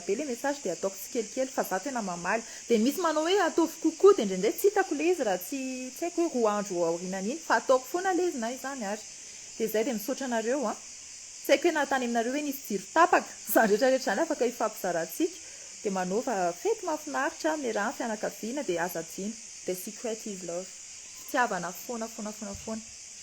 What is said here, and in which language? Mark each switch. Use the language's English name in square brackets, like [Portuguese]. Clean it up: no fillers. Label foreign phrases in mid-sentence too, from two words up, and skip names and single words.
[Malagasy] be le message de ataoko tsy kelikely fa za tena mamaly de misy manao hoe ataovy kokoa de indraindray tsy hitako le izy raha tsy haiko hoe roa andro aorianany iny fa ataoko foana le izy na izany ary de zay de misaotra anareo tsy haiko hoe natany aminareo hoe nisy jiro tapaka zany rehetrarehetra zany afaka ifampizarantsika de manova fety mahafinaritra amin'ny raha fianakaviana de azadino [English] the secret is love [Malagasy] fitiavana foana